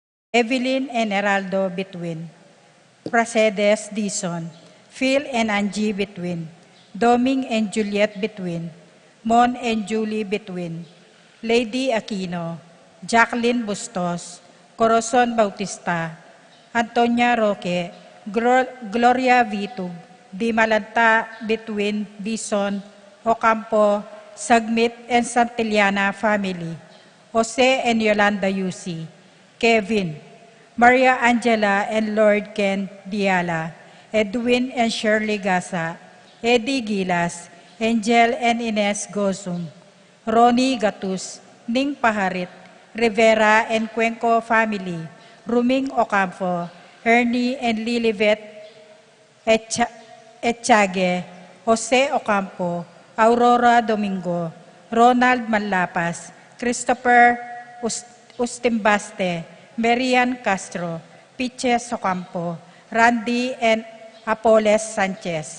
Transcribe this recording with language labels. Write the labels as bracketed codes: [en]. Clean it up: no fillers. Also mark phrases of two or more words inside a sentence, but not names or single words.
[en] Evelyn and Heraldo between, Pracedes Dison, Phil and Angie between, Doming and Juliet between, Mon and Julie between, Lady Aquino, Jacqueline Bustos, Corazon Bautista, Antonia Roque, Gloria Vitug, Di Malanta between Dison, Ocampo, Sagmit and Santillana family, Jose and Yolanda Yusi, Kevin, Maria Angela and Lord Ken Diala, Edwin and Shirley Gasa, Eddie Gilas, Angel and Ines Gosum, Ronnie Gatus, Ning Paharit, Rivera and Cuenco family, Ruming Ocampo, Ernie and Lilibet Etchage, Jose Ocampo, Aurora Domingo, Ronald Manlapas, Christopher Ustimbaste, Marian Castro, Piches Ocampo, Randy and Apoles Sanchez.